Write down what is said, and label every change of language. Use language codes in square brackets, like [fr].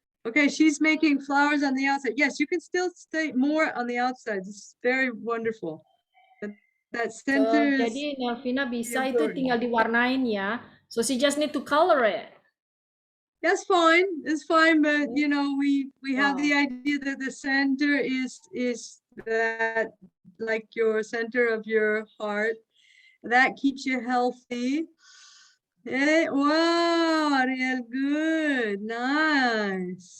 [en] Okay, she's making flowers on the outside. Yes, you can still stay more on the outside. This is very wonderful. That center is [id] Jadi Elvina bisa itu tinggal diwarnain ya. [en] So she just need to color it. That's fine. It's fine, but you know, we have the idea that the center is that like your center of your heart. That keeps you healthy. Hey, wow, Ariel, good, nice.